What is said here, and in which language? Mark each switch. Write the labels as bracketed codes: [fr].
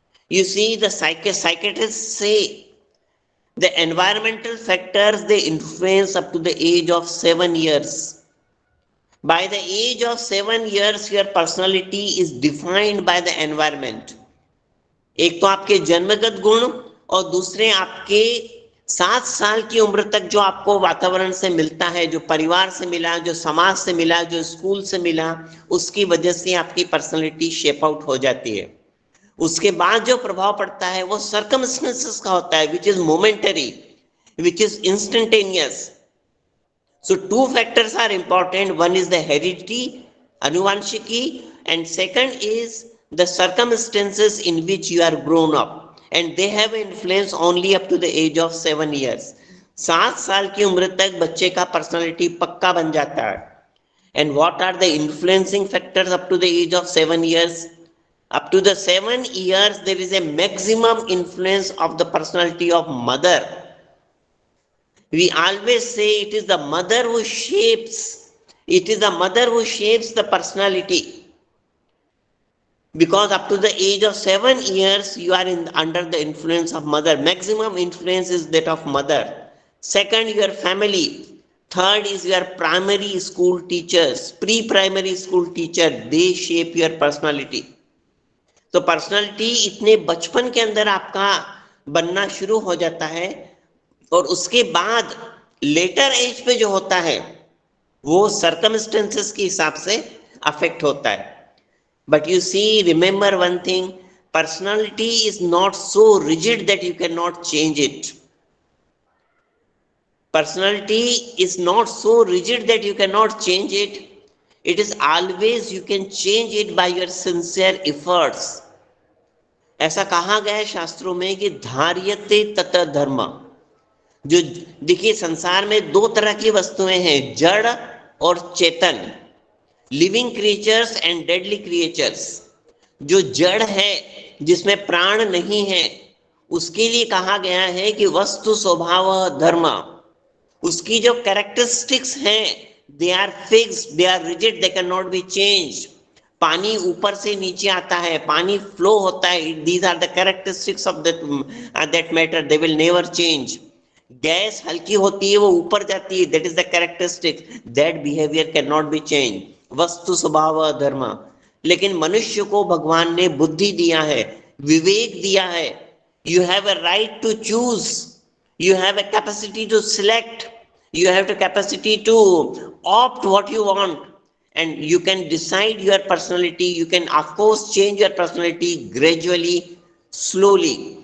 [en] You see, the psychiatrists say the environmental factors, they influence up to the age of 7 years. By the age of 7 years, your personality is defined by the environment. [hi] एक तो आपके जन्मगत गुण और दूसरे आपके 7 साल की उम्र तक जो आपको वातावरण से मिलता है, जो परिवार से मिला, जो समाज से मिला, जो स्कूल से मिला, उसकी वजह से आपकी पर्सनालिटी शेप आउट हो जाती है. उसके बाद जो प्रभाव पड़ता है वो सर्कमस्टेंसेस का होता है, [en] which is momentary, which is instantaneous. So two factors are important. One is the heredity, anuvanshiki, and second is the circumstances in which you are grown up, and they have influence only up to the age of 7 years. [hi] 7 साल की उम्र तक बच्चे का personality पक्का बन जाता है. [en] And what are the influencing factors up to the age of 7 years? Up to the 7 years, there is a maximum influence of the personality of mother. We always say it is the mother who shapes, it is the mother who shapes the personality. Because up to the age of 7 years, you are under the influence of mother. Maximum influence is that of mother. Second, your family. Third is your primary school teachers, pre-primary school teacher. They shape your personality. [hi] तो personality इतने बचपन के अंदर आपका बनना शुरू हो जाता है और उसके बाद लेटर एज पे जो होता है वो सर्कमस्टेंसेस के हिसाब से अफेक्ट होता है. [en] But you see, remember one thing, personality is not so rigid that you cannot change it. Personality is not so rigid that you cannot change it. It is always you can change it by your sincere efforts. [hi] ऐसा कहा गया है शास्त्रों में कि धार्यते तत धर्म. जो देखिए संसार में दो तरह की वस्तुएं हैं, जड़ और चेतन, [en] Living creatures and deadly creatures. [hi] जो जड़ है जिसमें प्राण नहीं है उसके लिए कहा गया है कि वस्तु स्वभाव धर्म, उसकी जो कैरेक्टरिस्टिक्स हैं [en] They are fixed, they are rigid, they can not be change. [hi] पानी ऊपर से नीचे आता है, पानी फ्लो होता है, [en] These are the characteristics of that matter, they will never change. [hi] Gas हल्की होती है, वो ऊपर जाती है, [en] That is the characteristic, that behaviour can not be change. [hi] वस्तु स्वभाव धर्म. लेकिन मनुष्य को भगवान ने बुद्धि दिया है, विवेक दिया है. [en] You have a right to choose, you have a capacity to select, you have the capacity to opt what you want, and you can decide your personality. You can of course change your personality gradually, slowly.